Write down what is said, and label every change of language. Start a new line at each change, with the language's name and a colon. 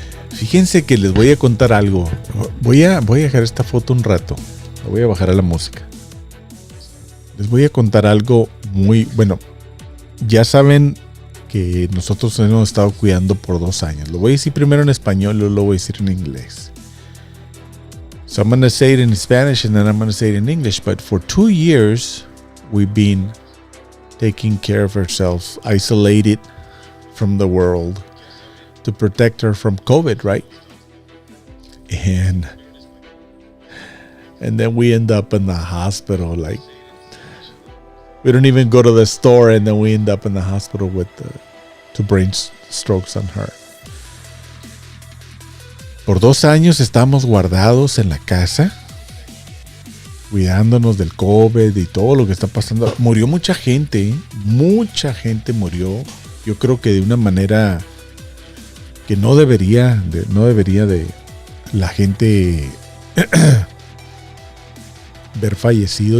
Spanish: Fíjense que les voy a contar algo. Voy a dejar esta foto un rato. La voy a bajar a la música. Les voy a contar algo muy bueno. Ya saben que nosotros hemos estado cuidando por 2 años. Lo voy a decir primero en español y luego lo voy a decir en inglés.
English: So I'm going to say it in Spanish and then I'm going to say it in English. But for 2 years, we've been taking care of ourselves, isolated from the world to protect her from COVID, right? And then we end up in the hospital. Like, we don't even go to the store and then we end up in the hospital with 2 brain strokes on her.
Spanish: Por 2 años estábamos guardados en la casa, cuidándonos del COVID y todo lo que está pasando. Murió mucha gente murió. Yo creo que de una manera que no debería de la gente ver fallecido.